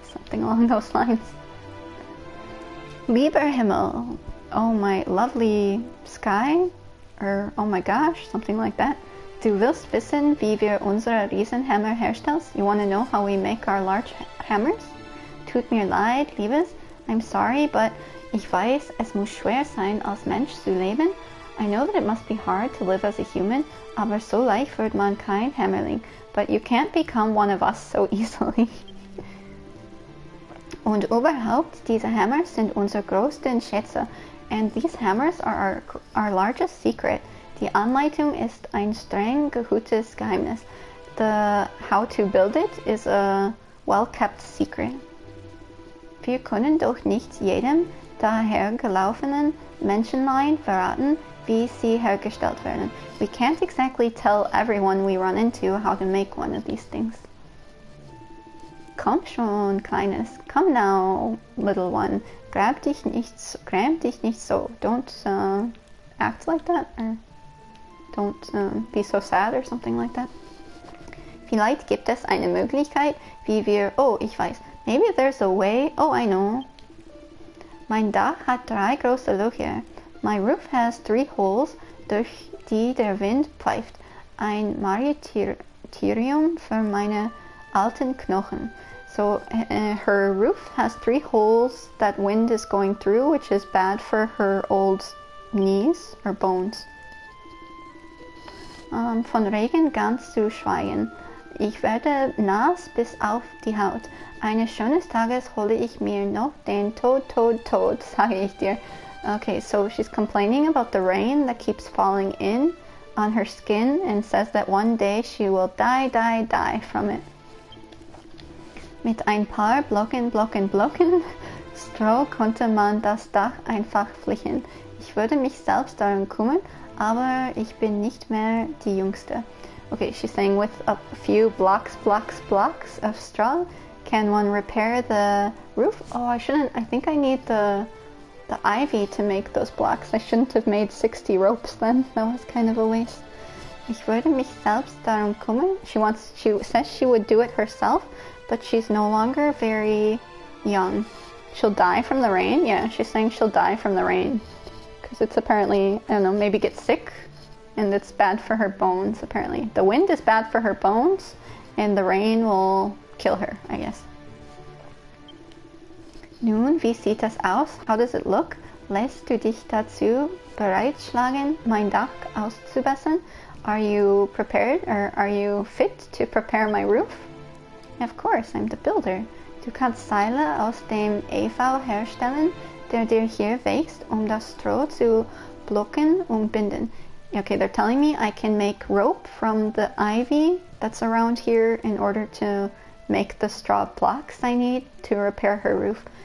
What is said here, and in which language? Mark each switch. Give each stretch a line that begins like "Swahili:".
English: Something along those lines.
German: Lieber Himmel,
English: oh my lovely sky, or oh my gosh, something like that.
German: Du willst wissen, wie wir unsere Riesenhammer herstellen?
English: You want to know how we make our large hammers?
German: Tut mir leid, Liebes,
English: I'm sorry, but
German: ich weiß, es muss schwer sein, als Mensch zu leben.
English: I know that it must be hard to live as a human,
German: aber so leicht wird man kein Hämmerling.
English: But you can't become one of us so easily.
German: Und überhaupt, diese Hammers sind unsere größten Schätze.
English: And these hammers are our largest secret.
German: Die Anleitung ist ein streng gehütetes Geheimnis.
English: The how to build it is a well-kept secret.
German: Wir können doch nicht jedem dahergelaufenen Menschenlein verraten, wie sie hergestellt werden.
English: We can't exactly tell everyone we run into how to make one of these things.
German: Komm schon, Kleines.
English: Come now, little one.
German: Gräm dich nicht so.
English: Don't act like that, or don't be so sad, or something like that.
German: Vielleicht gibt es eine Möglichkeit, wie wir... Oh, ich weiß.
English: Maybe there's a way... Oh, I know.
German: Mein Dach hat 3 große Löcher.
English: My roof has 3 holes,
German: durch die der Wind pfeift. Ein Martyrium für meine alten Knochen.
English: So her roof has 3 holes that wind is going through, which is bad for her old knees or bones.
German: Von Regen ganz zu schweigen. Ich werde nass bis auf die Haut. Eines schönen Tages hole ich mir noch den Tod, sage ich dir.
English: Okay, so she's complaining about the rain that keeps falling in on her skin and says that one day she will die from it.
German: Mit ein paar Blocken Stroh konnte man das Dach einfach flicken. Ich würde mich selbst darum kümmern, aber ich bin nicht mehr die Jüngste.
English: Okay, she's saying with a few blocks of straw, can one repair the roof? Oh, I think I need the ivy to make those blocks. I shouldn't have made 60 ropes then. That was kind of a waste.
German: Ich würde mich selbst darum kümmern.
English: She says she would do it herself, but she's no longer very young. She'll die from the rain? Yeah, she's saying she'll die from the rain. Because it's apparently, I don't know, maybe get sick and it's bad for her bones, apparently. The wind is bad for her bones, and the rain will kill her, I guess.
German: Nun, wie sieht das aus?
English: How does it look?
German: Lässt du dich dazu bereitschlagen, mein Dach auszubessern?
English: Are you prepared, or are you fit to prepare my roof? Of course, I'm the builder.
German: Du kannst Seile aus dem EV herstellen, der dir hier wächst, das Stroh zu blocken und binden.
English: Okay, they're telling me I can make rope from the ivy that's around here in order to make the straw blocks I need to repair her roof.